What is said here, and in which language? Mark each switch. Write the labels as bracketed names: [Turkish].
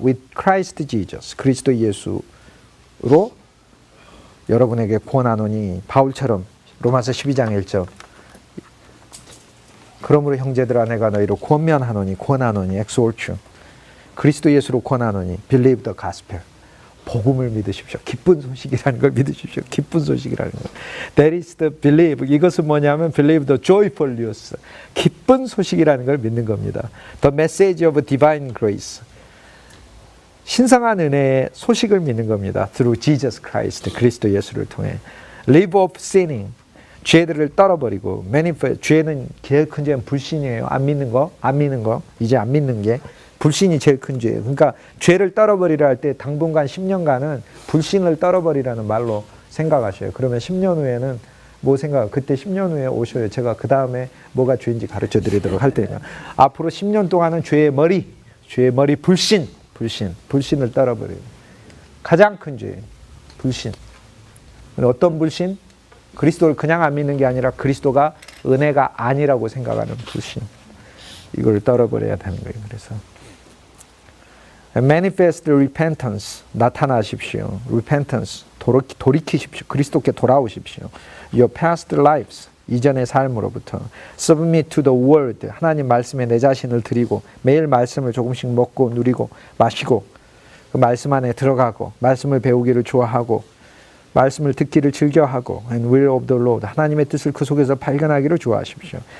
[English] with Christ Jesus, [Korean] 그리스도 예수로 여러분에게 권하노니, 바울처럼 로마서 12장 1절, 그러므로 형제들아 내가 너희로 권면하노니, 권하노니, [English] exhort you, [Korean] 그리스도 예수로 권하노니, [English] believe the gospel, [Korean] 복음을 믿으십시오. 기쁜 소식이라는 걸 믿으십시오. 기쁜 소식이라는 걸. [English] That is the believe. [Korean] 이것은 뭐냐면 [English] believe the joyful news. [Korean] 기쁜 소식이라는 걸 믿는 겁니다. [English] The message of divine grace. [Korean] 신성한 은혜의 소식을 믿는 겁니다. [English] Through Jesus Christ, [Korean] 그리스도 예수를 통해. [English] Live of sinning. [Korean] 죄들을 떨어버리고, [English] manifest. [Korean] 죄는 제일 큰 죄는 불신이에요. 안 믿는 거, 이제 안 믿는 게. 불신이 제일 큰 죄예요. 그러니까 죄를 떨어버리라 할 때 당분간 10년간은 불신을 떨어버리라는 말로 생각하셔요. 그러면 10년 후에는 뭐 그때 10년 후에 오셔요. 제가 그 다음에 뭐가 죄인지 가르쳐 드리도록 할 테니까. 앞으로 10년 동안은 죄의 머리 불신을 떨어버려요. 가장 큰 죄예요. 불신. 어떤 불신? 그리스도를 그냥 안 믿는 게 아니라 그리스도가 은혜가 아니라고 생각하는 불신. 이걸 떨어버려야 되는 거예요. 그래서 [English] manifest repentance, [Korean] 나타나십시오. repentance, 돌이키십시오. 그리스도께 돌아오십시오. [English] your past lives, [Korean] 이전의 삶으로부터. [English] submit to the word, [Korean] 하나님 말씀에 내 자신을 드리고 매일 말씀을 조금씩 먹고 누리고 마시고 그 말씀 안에 들어가고 말씀을 배우기를 좋아하고 말씀을 듣기를 즐겨하고 [English] and will of the Lord, [Korean] 하나님의 뜻을 그 속에서 발견하기를 좋아하십시오.